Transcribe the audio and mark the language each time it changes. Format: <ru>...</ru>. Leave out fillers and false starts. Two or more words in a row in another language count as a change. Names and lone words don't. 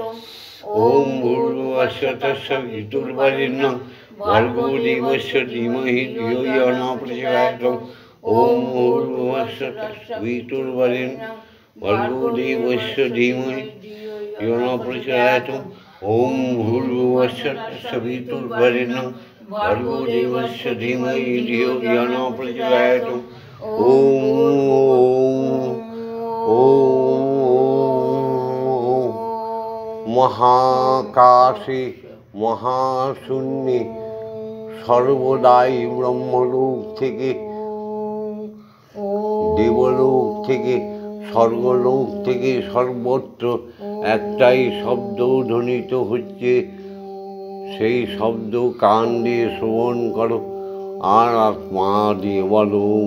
<sa>ॐ भूर्भुवस्सुतः सवितुर्वरेण्यं भर्गो देवस्य धीमहि धियो यो न प्रचोदयात् ॐ भूर्भुवस्सुतः सवितुर्वरेण्यं भर्गो देवस्य धीमहि धियो न प्रचोदयात् ॐ भूर्भुवस्सुतः सवितुर्वरेण्यं भर्गो देवस्य धीमहि धियो यो न प्रचोदयात्</sa> <bn>মহাকাশে মহাশূন্যে সর্বদাই ব্রহ্মলোক থেকে দেবলোক থেকে স্বর্গলোক থেকে সর্বত্র একটাই শব্দ ধ্বনিত হচ্ছে। সেই শব্দ কান দিয়ে শ্রবণ করো আর আত্মা দিয়ে বলো।</bn>